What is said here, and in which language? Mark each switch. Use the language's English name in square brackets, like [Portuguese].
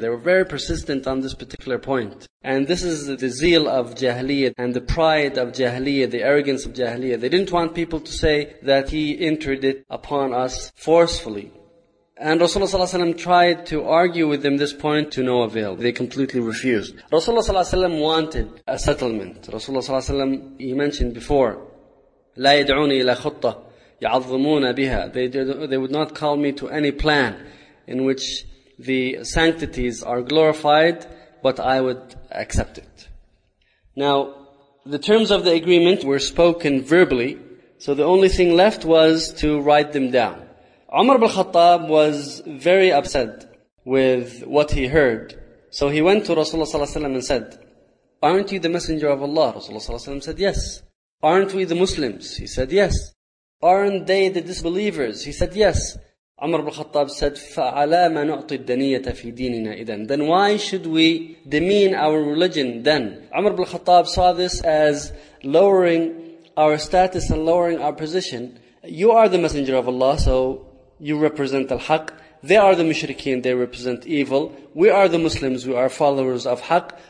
[English] They were very persistent on this particular point. And this is the zeal of Jahiliyyah and the pride of Jahiliyyah, the arrogance of Jahiliyyah. They didn't want people to say that he entered it upon us forcefully. And Rasulullah ﷺ tried to argue with them this point to no avail. They completely refused. Rasulullah ﷺ wanted a settlement. [Arabic] Rasulullah ﷺ, [English] he mentioned before, [Arabic] لا يدعوني إلى خطة يعظمون بها. [English] They would not call me to any plan in which the sanctities are glorified, but I would accept it. Now, the terms of the agreement were spoken verbally, so the only thing left was to write them down. Umar ibn Khattab was very upset with what he heard, so he went to Rasulullah sallallahu alaihi wasallam and said, "Aren't you the messenger of Allah?" Rasulullah sallallahu alaihi wasallam said, "Yes." "Aren't we the Muslims?" He said, "Yes." "Aren't they the disbelievers?" He said, "Yes." Umar ibn Khattab said, [Arabic] "فَعَلَى مَا نُعْطِي الدَّنِيَّةَ فِي دِينِنَا إِذَنْ." [English] Then why should we demean our religion then? Umar ibn Khattab saw this as lowering our status and lowering our position. You are the messenger of Allah, so you represent al-haq. They are the mushrikeen, they represent evil. We are the Muslims, we are followers of haq.